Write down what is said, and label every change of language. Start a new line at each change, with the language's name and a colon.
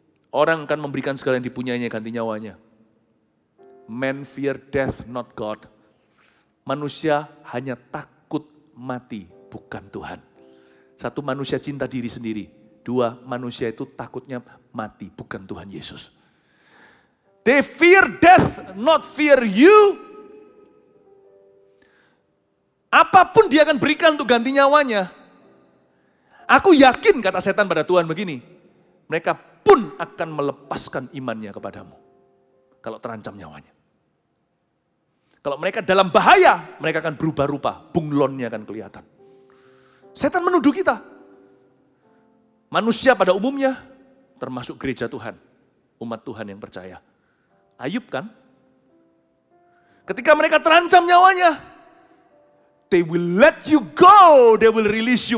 Indonesian: Orang akan memberikan segala yang dipunyainya ganti nyawanya.
English: Men fear death, not God.
Indonesian: Manusia hanya takut mati, bukan Tuhan. Satu, manusia cinta diri sendiri. Dua, manusia itu takutnya mati, bukan Tuhan Yesus.
English: They fear death, not fear you.
Indonesian: Apapun dia akan berikan untuk ganti nyawanya. Aku yakin, kata setan pada Tuhan begini, mereka pun akan melepaskan imannya kepadamu. Kalau terancam nyawanya. Kalau mereka dalam bahaya, mereka akan berubah rupa, bunglonnya akan kelihatan. Setan menuduh kita. Manusia pada umumnya, termasuk gereja Tuhan, umat Tuhan yang percaya. Ayub kan? Ketika mereka terancam nyawanya, they will let you go, they will release you.